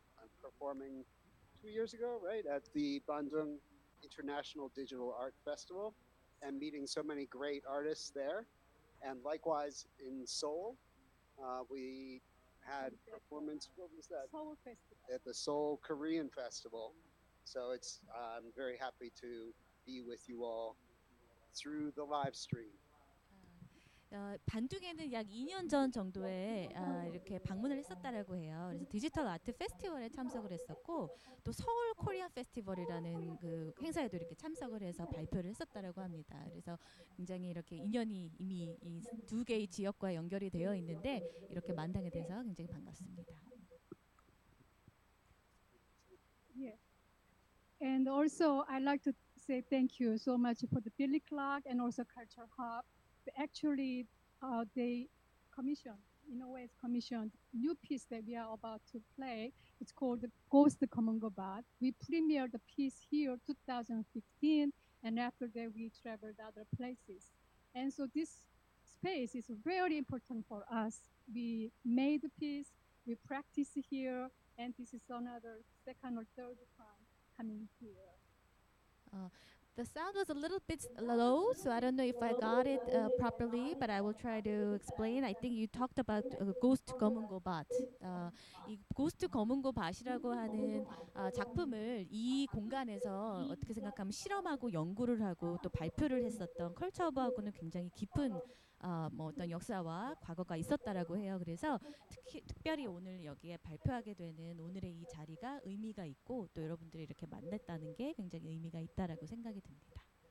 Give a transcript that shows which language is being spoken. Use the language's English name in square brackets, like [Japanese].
[English] I'm performing 2 years ago, right, at the Bandung International Digital Art Festival and meeting so many great artists there. And likewise in Seoul, we had performance. What was that? Seoul Festival. At the Seoul Korean Festival. So I'm very happy to be with you all through the live stream. [Korean] 반둥에는 약 2년 전 정도에 이렇게 방문을 했었다라고 해요. 그래서 디지털 아트 페스티벌에 참석을 했었고, 또 서울 코리안 페스티벌이라는 그 행사에도 이렇게 참석을 해서 발표를 했었다라고 합니다. 그래서 굉장히 이렇게 인연이 이미 이 두 개의 지역과 연결이 되어 있는데 이렇게 만나게 돼서 굉장히 반갑습니다. Yeah. [English] And also, I'd like to say thank you so much for the Billy Clark and also Culture Hub. Actually, they commissioned, in a way, commissioned new piece that we are about to play. It's called Ghost Common Gobat. We premiered the piece here 2015, and after that, we traveled other places. And so this space is very important for us. We made the piece, we practice here, and this is another second or third time coming here. The sound was a little bit low, so I don't know if I got it properly, but I will try to explain. I think you talked about Ghost 검은 고밭. [Korean] 이 Ghost 검은 고밭이라고 하는 작품을 이 공간에서 어떻게 생각하면 실험하고 연구를 하고 또 발표를 했었던 컬처허브하고는 굉장히 깊은 뭐 어떤 역사와 과거가 있었다라고 해요. 그래서 특별히 오늘 여기에 발표하게 되는 오늘의 이 자리가 의미가 있고 또 여러분들이 이렇게 만났다는 게 굉장히 의미가 있다라고 생각이 듭니다.